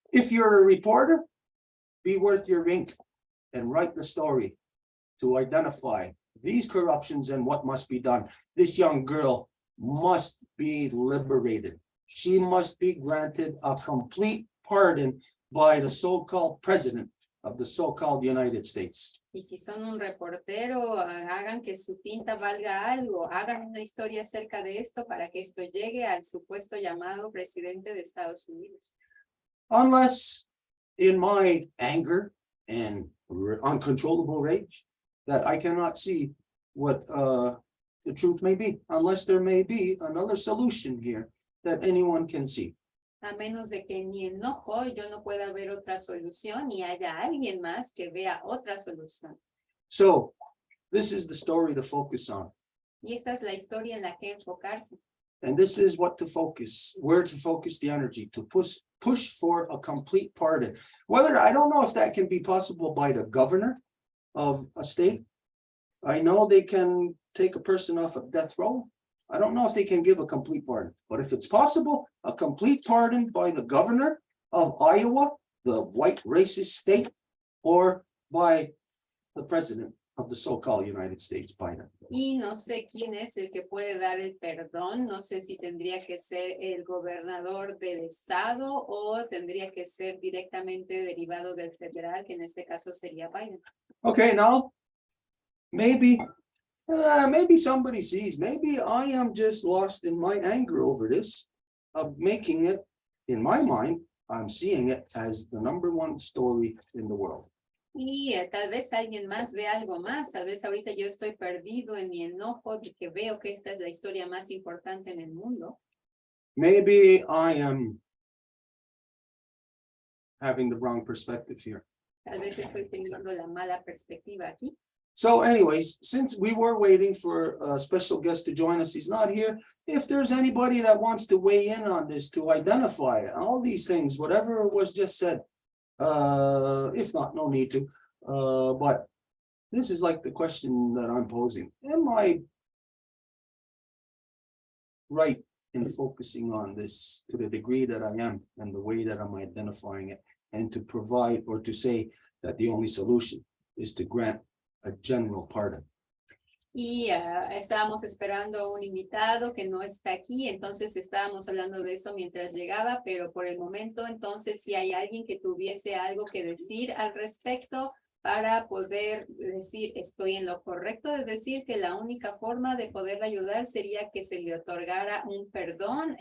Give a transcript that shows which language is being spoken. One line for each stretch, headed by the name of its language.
English: If you're a reporter, be worth your ink and write the story to identify these corruptions and what must be done. This young girl must be liberated. She must be granted a complete pardon by the so-called president of the so-called United States.
Spanish: Y si son un reportero, hagan que su tinta valga algo, hagan una historia acerca de esto para que esto llegue al supuesto llamado presidente de Estados Unidos.
English: Unless in my anger and uncontrollable rage that I cannot see what the truth may be, unless there may be another solution here that anyone can see.
Spanish: A menos de que en mi enojo yo no pueda ver otra solución y haya alguien más que vea otra solución.
English: So this is the story to focus on.
Spanish: Y esta es la historia en la que enfocarse.
English: And this is what to focus, where to focus the energy, to push for a complete pardon. Whether, I don't know if that can be possible by the governor of a state. I know they can take a person off of death row. I don't know if they can give a complete pardon, but if it's possible, a complete pardon by the governor of Iowa, the white racist state, or by the president of the so-called United States Biden.
Spanish: Y no sé quién es el que puede dar el perdón. No sé si tendría que ser el gobernador del estado o tendría que ser directamente derivado del federal, que en este caso sería Biden.
English: Okay, now, maybe somebody sees, maybe I am just lost in my anger over this, of making it, in my mind, I'm seeing it as the #1 story in the world.
Spanish: Y tal vez alguien más ve algo más. Tal vez ahorita yo estoy perdido en mi enojo de que veo que esta es la historia más importante en el mundo.
English: Maybe I am having the wrong perspective here.
Spanish: Tal vez estoy teniendo la mala perspectiva aquí.
English: So anyways, since we were waiting for a special guest to join us, he's not here. If there's anybody that wants to weigh in on this, to identify all these things, whatever was just said, if not, no need to. But this is like the question that I'm posing. Am I right in focusing on this to the degree that I am and the way that I'm identifying it, and to provide or to say that the only solution is to grant a general pardon?
Spanish: Y estábamos esperando a un invitado que no está aquí, entonces estábamos hablando de eso mientras llegaba, pero por el momento, entonces, si hay alguien que tuviese algo que decir al respecto para poder decir, estoy en lo correcto de decir que la única forma de poder ayudar sería que se le otorgara un perdón.